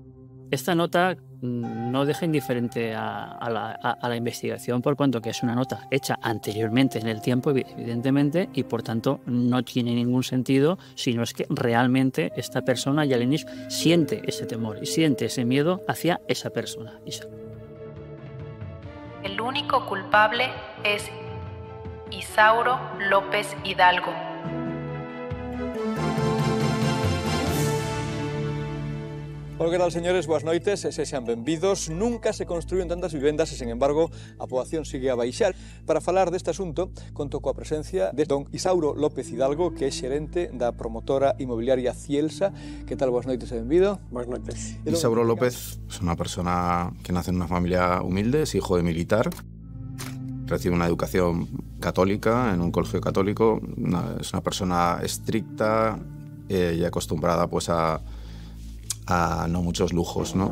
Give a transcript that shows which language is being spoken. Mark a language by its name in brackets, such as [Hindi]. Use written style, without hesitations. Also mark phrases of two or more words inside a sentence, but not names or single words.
[Spanish] Esta nota no deja indiferente a la investigación, por cuanto que es una nota hecha anteriormente en el tiempo, evidentemente, y por tanto no tiene ningún sentido si no es que realmente esta persona, Yalenis, siente ese temor y siente ese miedo hacia esa persona. El único culpable es Isauro López Hidalgo. Hola, que tal, señores? [Galician] Boas noites, sexan benvidos. Nunca [Spanish] se construyen [Galician] tantas vivendas e, sen embargo, a poboación sigue a baixar. Para falar deste asunto, conto coa presencia de don Isauro López Hidalgo, que é xerente da promotora inmobiliaria Cielsa. Que tal? Boas noites e benvido. Boas noites. [Spanish] Isauro López es una persona que nace en una familia humilde, es hijo de militar. Recibe una educación católica en un colegio católico. Es una persona estricta y acostumbrada pues a no muchos lujos, ¿no?